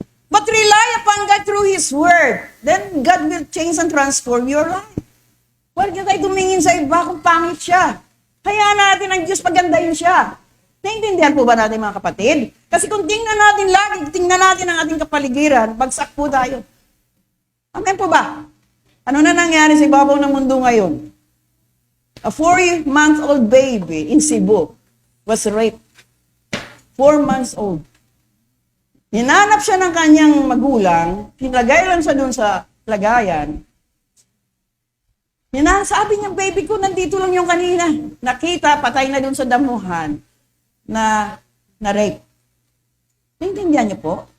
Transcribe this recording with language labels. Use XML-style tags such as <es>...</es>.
<en>But rely upon God through His Word. Then God will change and transform your life.</en> <tl>Huwag niyo tayo tumingin sa iba kung pangit siya. Hayaan natin ang Diyos pagandahin siya. Naintindihan po ba natin mga kapatid? Kasi kung tingnan natin lagi, tingnan natin ang ating kapaligiran, bagsak po tayo. Amen po ba? Ano na nangyari sa ibabaw ng mundo ngayon?</tl> <en>A 4-month-old baby in Cebu was raped. 4 months old.</en> <tl>Hinanap siya ng kanyang magulang, pinagay lang siya doon sa lagayan. Sabi niya, baby ko, nandito lang yung kanina. Nakita, patay na doon sa damuhan na rape. Naintindihan niyo po?</tl>